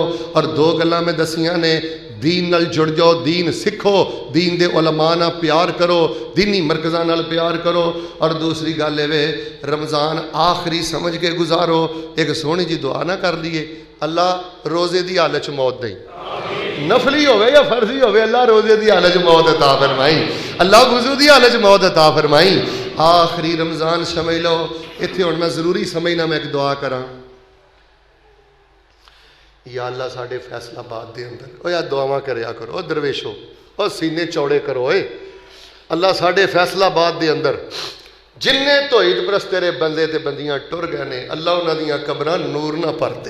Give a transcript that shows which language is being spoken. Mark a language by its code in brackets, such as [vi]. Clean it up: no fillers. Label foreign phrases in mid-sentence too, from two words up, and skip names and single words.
[pa] اور 2 گلاں میں دسیاں نے، دین نال جڑ جاؤ، دین سکھو، دین دے علما نال پیار کرو، دینی مرکزاں نال پیار کرو. اور دوسری گل ہے رمضان آخری سمجھ کے گزارو. ایک سوہنی جی دعا نہ کر لئے، اللہ روزے کی حالت چ موت دئی، نفلی ہووے یا فرضی ہووے، اللہ روزے کی حالت چ موت عطا فرمائی، اللہ وضو کی حالت چ موت عطا فرمائی. [ur] آخری رمضان سمجھ لو. [pa] اتھے ہن میں ضروری سمجھنا، میں ایک دعا کراں. [ar] يا الله [pa] ساڈے فیصل آباد کے اندر او یا دعاواں کریا کرو، او درویشو، او سینے چوڑے کرو. اللہ ساڈے فیصل آباد کے اندر جنے دھوئید پرست تیرے بندے تے بندیاں ٹر گئے نے، اللہ اونہاں دیاں قبراں نور نا بھر دے.